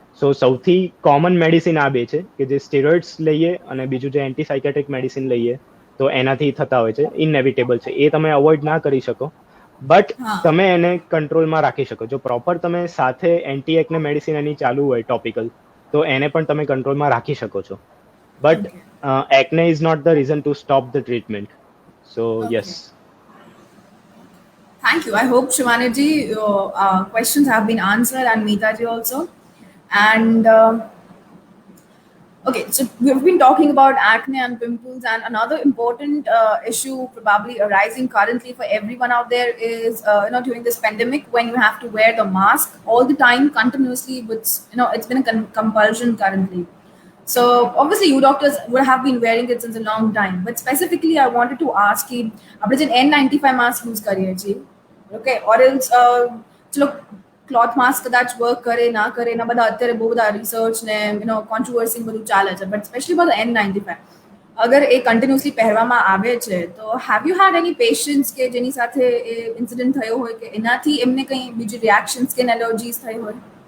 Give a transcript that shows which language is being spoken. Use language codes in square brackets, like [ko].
[gu] સો સૌથી common medicine આ બે છે કે જે સ્ટેરોઇડ્સ લઈએ અને બીજું જે એન્ટીસાઇકેટ્રિક મેડિસિન લઈએ તો એનાથી થતા હોય છે, ઇનએવિટેબલ છે, એ તમે અવોઇડ ના કરી શકો, બટ હા તમે એને કંટ્રોલમાં રાખી શકો. જો પ્રોપર તમે સાથે એન્ટી એકને મેડિસિન એની ચાલુ હોય ટોપિકલ, તો એને પણ તમે કંટ્રોલમાં રાખી શકો છો. [en] But okay acne is not the reason to stop the treatment. So yes. Okay Thank you. I hope Shivani your questions have been answered, and Meeta ji also. And okay, so we've been talking about acne and pimples, and another important issue probably arising currently for everyone out there is during this pandemic when you have to wear the mask all the time continuously, which it's been a compulsion currently. So obviously you doctors would have been wearing it since a long time, but specifically I wanted to ask you, [gu] આપણે જે N95 mask use કરીએ છીએ, okay, or else ચલો cloth mask કદાચ work કરે ના કરે એના બધા અત્યારે બહુ બધા રિસર્ચ ને કોન્ટ્રોવર્સી બધું ચાલે છે, [en] but specially for the N95 [gu] અગર એ કન્ટિન્યુઅસલી પહેરવામાં આવે છે તો [en] have you had any patients [gu] કે જેની સાથે એ ઇન્સિડન્ટ થયો હોય કે એનાથી એમને કંઈ બીજી રિએક્શન સ્કિન એલર્જીસ થઈ હોય?